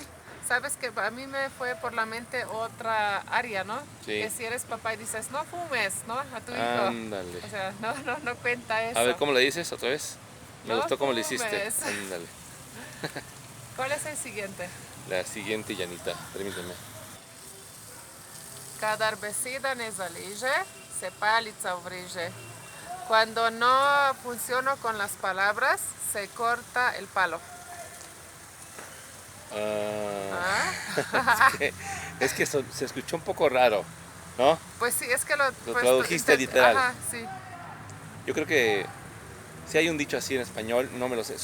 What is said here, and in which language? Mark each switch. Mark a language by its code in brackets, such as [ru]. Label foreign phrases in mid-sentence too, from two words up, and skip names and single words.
[es] Sabes que a mí me fue por la mente otra área, ¿no? Sí. Que si eres papá y dices, no fumes, ¿no? A tu hijo. Ándale. O sea, no cuenta eso. A ver, ¿cómo le dices otra vez? Me No gustó cómo le hiciste. fumes. Ándale. ¿Cuál es el siguiente? La siguiente, Janita, permíteme. [sl] Kadar beseda ne zaleže, se palica uvreže. [es] Cuando no funciono con las palabras, se corta el palo. ¿Ah? Es que se escuchó un poco raro, ¿no? Pues sí, es que lo pues, tradujiste literal. Ajá, sí. Yo creo que si hay un dicho así en español, no me lo sé.